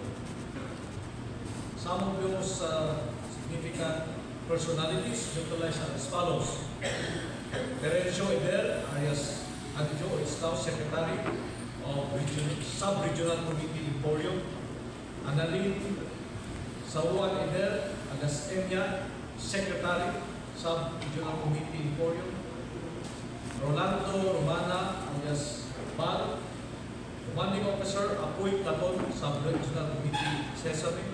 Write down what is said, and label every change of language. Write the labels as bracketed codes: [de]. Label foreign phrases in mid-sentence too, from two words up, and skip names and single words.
[en] Some of those significant personalities neutralized as follows. Terencio Eder, alias Anjo, is now Secretary of Sub-Regional Committee Emporium, and Annalyn Sauan Eder alias Enya, Secretary, Sub-Regional Committee Emporium. Rolando Romana alias Bal, Commanding Officer, Apoy Platon, Sub-Regional Committee Sesame.